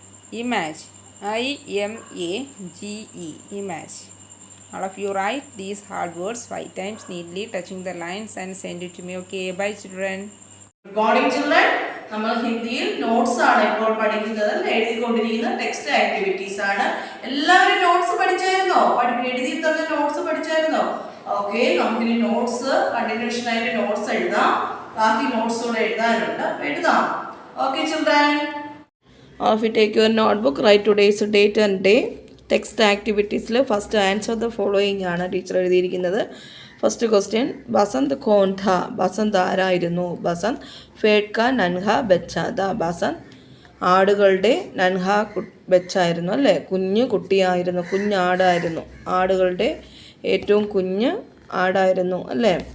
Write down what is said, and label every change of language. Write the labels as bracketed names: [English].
[English] Image, I-M-A-G-E, image. All of you write these hard words 5 times neatly, touching the lines and send it to me. Okay, bye children. Good morning children. [Malayalam] നമ്മൾ ഹിന്ദിയിൽ notes ആണ് ഇപ്പോൾ പഠിക്കുന്നത്. എഴുതിക്കൊണ്ടിരിക്കുന്ന text activities ആണ്. എല്ലാവരും notes പഠിച്ചായിരുന്നോ? എഴുതി തന്ന notes പഠിച്ചായിരുന്നോ? Okay, നമുക്കിനി നോട്ട്സ് കണ്ടിന്യൂഷൻ ആയിട്ട് നോട്ട്സ് എഴുതാം. ബാക്കി നോട്ട്സ് കൂടെ എഴുതാനുണ്ട്. എഴുതാം. Okay children. [English] If you take your notebook, write today's date and day. [Malayalam] Text ആക്ടിവിറ്റീസിൽ [English] first answer the following [Malayalam] ആണ് ടീച്ചർ എഴുതിയിരിക്കുന്നത്. ഫസ്റ്റ് ക്വസ്റ്റ്യൻ, [Hindi] ബസന്ത് കോൺ ഥ, [Malayalam] ബസന്ത് ആരായിരുന്നു? [Hindi] ബസന്ത് ഫേഡ്ക നൻഹ ബച്ചാദ, [Malayalam] ബസന്ത് ആടുകളുടെ നൻഹ ബച്ചായിരുന്നു അല്ലേ, കുഞ്ഞു കുട്ടിയായിരുന്നു, കുഞ്ഞാടായിരുന്നു, ആടുകളുടെ ഏറ്റവും കുഞ്ഞ് ആടായിരുന്നു അല്ലേ.